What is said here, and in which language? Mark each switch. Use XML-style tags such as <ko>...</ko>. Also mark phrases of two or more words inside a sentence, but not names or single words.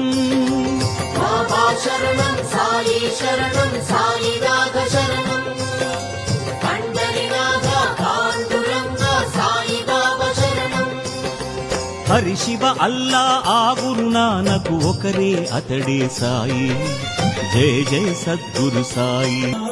<sa>बाबा शरणं साई शरणं साईनाथ शरणं पंडरीनाथ पांडुरंग साई बाबा शरणं</sa> <te>हरि शिव अल्ला आ गुरु नानक ఒకరే అతడే సాయి</te> <hi>जय जय सद्गुरु साई</hi>